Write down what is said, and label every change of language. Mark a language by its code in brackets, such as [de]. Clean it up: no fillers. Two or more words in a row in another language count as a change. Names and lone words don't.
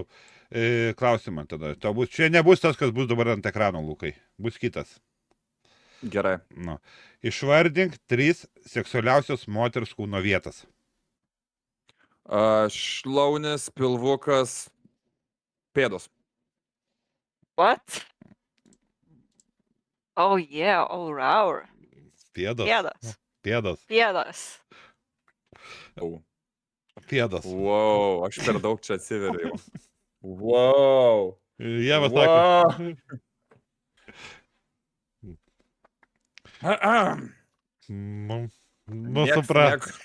[lt] Klausimą tada. Tau bus, čia nebus tas, kas bus dabar ant ekrano, Lukai. Bus kitas. Gerai. Nu. Išvardink 3 seksualiausios moters kūno vietas. Šlaunis, pilvukas, pėdos. [en] What? Oh yeah, oh wow. [lt] Pėdos. Pėdas. Pėdos. Pėdas. Au. Pėdos. Wow, aš per daug čia atsiveriau. Wow. Jie sako. Nu, suprat.